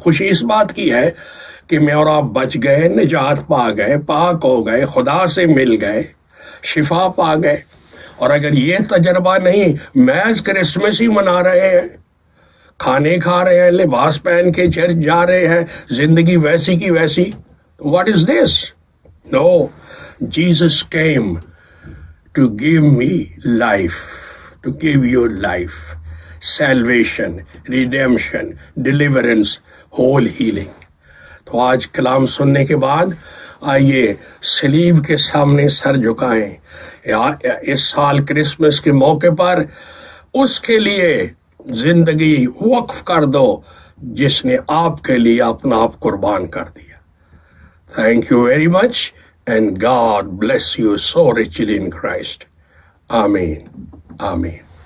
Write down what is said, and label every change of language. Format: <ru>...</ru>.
<ur>خوشی اس بات کی ہے کہ میں اور آپ بچ گئے، نجات پا گئے، پاک ہو گئے، خدا سے مل گئے، شفا پا گئے. اور اگر یہ تجربہ نہیں، محض کرسمس ہی منا رہے ہیں، کھانے کھا رہے ہیں، لباس پہن کے چرچ جا رہے ہیں، زندگی ویسی کی ویسی،</ur> <en>what is this? No, Jesus came to give me life, to give you life, salvation, redemption, deliverance, whole healing.</en> <ur>تو آج کلام سننے کے بعد آئیے صلیب کے سامنے سر جھکائیں. اس سال کرسمس کے موقع پر اس کے لیے زندگی وقف کر دو جس نے آپ کے لیے اپنا آپ قربان کر دیا.</ur> <en>Thank you very much, and God bless you so richly in Christ. Amen. Amen.</en>